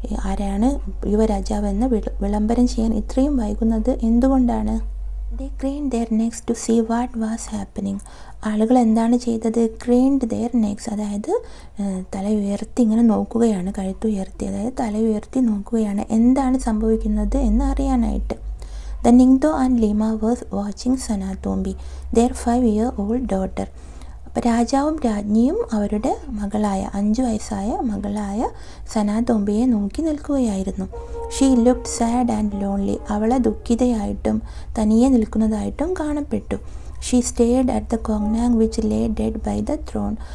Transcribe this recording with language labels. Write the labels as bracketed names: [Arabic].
[Malayalam] ആരാണ് യുവരാജാവ് എന്ന് വിളംബരം ചെയ്യാൻ ഇത്രയും വൈകുന്നത് എന്തുകൊണ്ടാണ്? [English] They craned their necks to see what was happening. [Malayalam] ആളുകൾ എന്താണ് ചെയ്തത്? [English] craned their necks, [Malayalam] അതായത് തല ഉയർത്തി ഇങ്ങനെ നോക്കുകയാണ്, കഴുത്തുയർത്തി, അതായത് തല ഉയർത്തി നോക്കുകയാണ് എന്താണ് സംഭവിക്കുന്നത് എന്ന് അറിയാനായിട്ട്. [English] The Ningthou and Lima was watching Sanatombi, their 5-year-old daughter. [Malayalam] അപ്പോൾ രാജാവും രാജ്ഞിയും അവരുടെ മകളായ 5 വയസ്സായ മകളായ സനാതോംബിയെ നോക്കി നിൽക്കുകയായിരുന്നു. [English] She looked sad and lonely. [Malayalam] അവളെ ദുഃഖിതയായിട്ടും തനിയെ നിൽക്കുന്നതായിട്ടും കാണപ്പെട്ടു. [English] She stayed at the കോങ്നാങ് which lay dead by the throne.